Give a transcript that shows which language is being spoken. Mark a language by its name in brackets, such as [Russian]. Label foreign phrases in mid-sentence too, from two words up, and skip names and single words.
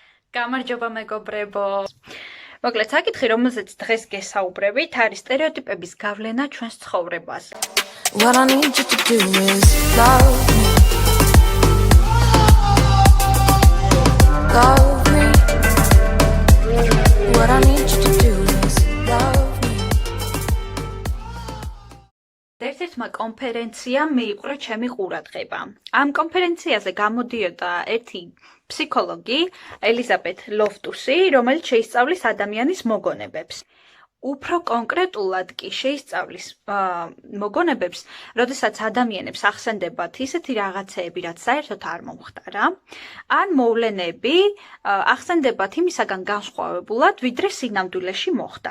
[Georgian] გამარჯობა მეგობრებო. მოკლედ საკითხი, რომელზეც დღეს გესაუბრებით, არის სტერეოტიპების გავლენა ჩვენს ცხოვრებაზე. [English] What I need you to do is love me. Love me. What I need you to do is love me. [Georgian] ერთ-ერთმა კონფერენციამ მიიყურა ჩემი ყურადღება. ამ კონფერენციაზე გამოდიოდა ერთი ფსიქოლოგი, ელიზაბეთ ლოფტუსი, რომელიც შეისწავლის ადამიანის მოგონებებს. უფრო კონკრეტულად კი შეისწავლის მოგონებებს, როდესაც ადამიანებს ახსენდებათ ისეთი რაღაცეები, რაც საერთოდ არ მომხდარა, ან მოვლენები ახსენდებათ იმისაგან განსხვავებულად, ვიდრე სინამდვილეში მოხდა.